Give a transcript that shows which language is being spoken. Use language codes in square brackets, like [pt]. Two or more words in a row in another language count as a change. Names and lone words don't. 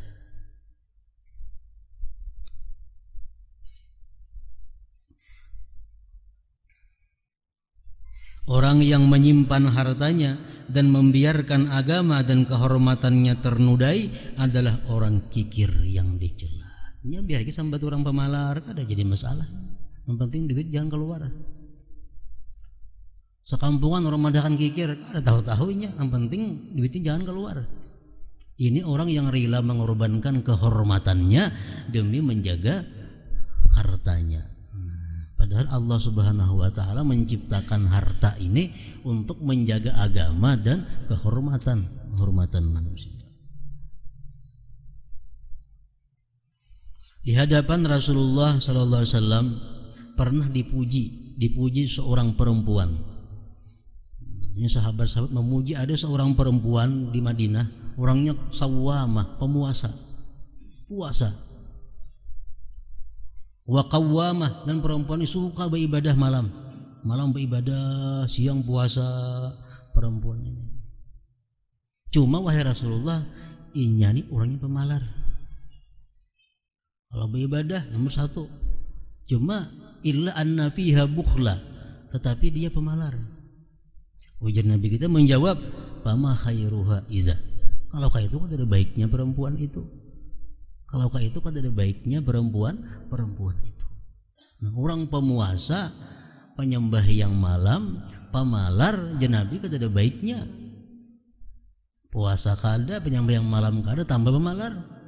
[id] Orang yang menyimpan hartanya dan membiarkan agama dan kehormatannya ternudai adalah orang kikir yang dicela. [bjn] Nya biar kita sambat orang pemalar kada jadi masalah. Yang penting duit jangan keluar. Sekampungan orang madakan kikir kada tahu-tahunya, yang penting duitnya jangan keluar. [id] Ini orang yang rela mengorbankan kehormatannya demi menjaga hartanya. Padahal Allah [ar] سبحانه وتعالى [id] menciptakan harta ini untuk menjaga agama dan kehormatan manusia. Di hadapan Rasulullah [ar] صلى الله عليه وسلم [id] pernah dipuji seorang perempuan. Ini sahabat-sahabat memuji ada seorang perempuan di Madinah, orangnya sawamah, pemuasa, puasa. [ar] وقوامة, [id] dan perempuan ini suka beribadah malam. Malam beribadah, siang puasa perempuan ini. Cuma wahai Rasulullah, inya nih orangnya pemalar. Kalau beribadah nomor 1. Cuma [ar] إلا أن فيها بخلا, [id] tetapi dia pemalar. Ujar Nabi kita menjawab, [ar] فما خيرها إذا. [id] Kalau kayak itu kan ada baiknya perempuan itu. Kalau kayak itu kan ada baiknya perempuan itu. Nah, orang pemuasa, penyembah yang malam, pemalar, Nabi kan ada baiknya. [bjn] Puasa kada, penyembah yang malam kada, tambah pemalar.